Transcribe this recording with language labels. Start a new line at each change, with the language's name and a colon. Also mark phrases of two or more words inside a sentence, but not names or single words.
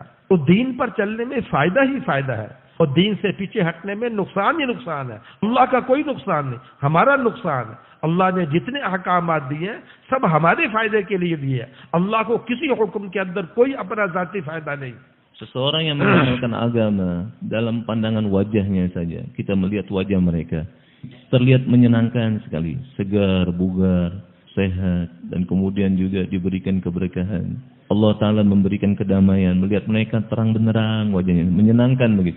Urdu: تو دین پر چلنے میں فائدہ ہی فائدہ ہے اور دین سے پیچھے ہٹنے میں نقصان ہی نقصان ہے. اللہ کا کوئی نقصان نہیں، ہمارا نقصان ہے۔ اللہ نے جتنے احکامات دیے ہیں سب ہمارے فائدے کے لیے دیے ہیں. اللہ کو کسی حکم کے اندر کوئی اپنا ذاتی فائدہ نہیں.
Indonesian: Seseorang yang mengenalkan agama dalam pandangan wajahnya saja, kita melihat wajah mereka terlihat menyenangkan sekali, segar, bugar, sehat, dan kemudian juga diberikan keberkahan. Allah Ta'ala memberikan kedamaian, melihat mereka terang benderang wajahnya, menyenangkan begitu.